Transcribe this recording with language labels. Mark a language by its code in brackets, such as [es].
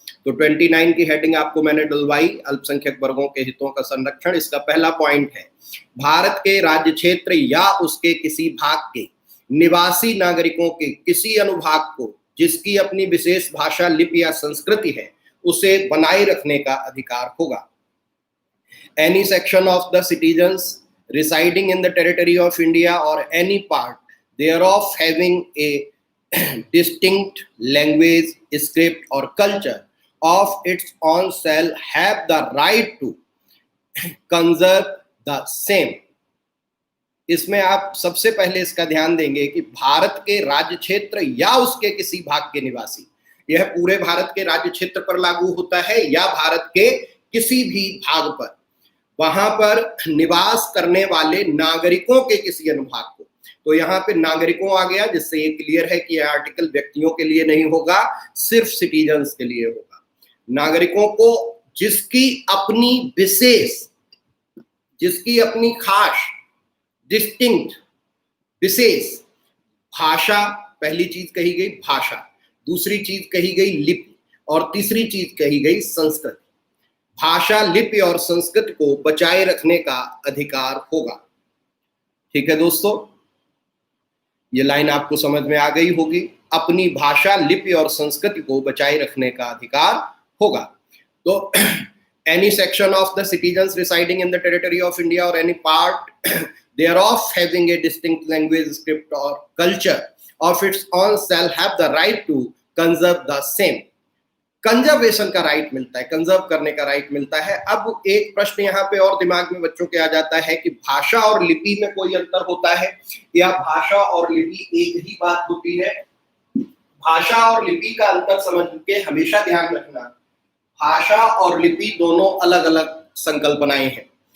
[hi] तो 29 की हेडिंग आपको मैंने डलवाई, अल्पसंख्यक वर्गों के हितों का संरक्षण। इसका पहला पॉइंट है, भारत के राज्य क्षेत्र या उसके किसी भाग के निवासी नागरिकों के किसी अनुभाग को जिसकी अपनी विशेष भाषा, लिपि या संस्कृति है, उसे बनाए रखने का अधिकार होगा। [en] Any section of the citizens residing in the territory of India or any part thereof having a distinct language, script or culture of its own shall have the right to conserve the same। [hi] इसमें आप सबसे पहले इसका ध्यान देंगे कि भारत के राज्य क्षेत्र या उसके किसी भाग के निवासी, यह पूरे भारत के राज्य क्षेत्र पर लागू होता है या भारत के किसी भी भाग पर, वहां पर निवास करने वाले नागरिकों के किसी अनुभाग को। तो यहाँ पे नागरिकों आ गया, जिससे ये क्लियर है कि यह आर्टिकल व्यक्तियों के लिए नहीं होगा, सिर्फ सिटीजन्स के लिए होगा। नागरिकों को जिसकी अपनी विशेष, जिसकी अपनी खास, डिस्टिंक्ट, विशेष भाषा, पहली चीज कही गई भाषा, दूसरी चीज कही गई लिपि, और तीसरी चीज कही गई संस्कृति। भाषा, लिपि और संस्कृति को बचाए रखने का अधिकार होगा। ठीक है दोस्तों, ये लाइन आपको समझ में आ गई होगी। अपनी भाषा, लिपि और संस्कृति को बचाए रखने का अधिकार होगा। [en] तो any section of the citizens residing in the territory of India or any part thereof having a distinct language, script or culture of its own shall have the right to conserve the same। [hi] Conservation का right मिलता है, conserve करने का right मिलता है। अब एक प्रश्न यहाँ पे और दिमाग में बच्चों के आ जाता है कि भाषा और लिपि में कोई अंतर होता है या भाषा और लिपि एक ही बात होती है? भाषा और लिपि का अंतर समझ के हमेशा ध्यान रखना, भाषा और लिपि दोनों अलग अलग संकल्पनाएं हैं।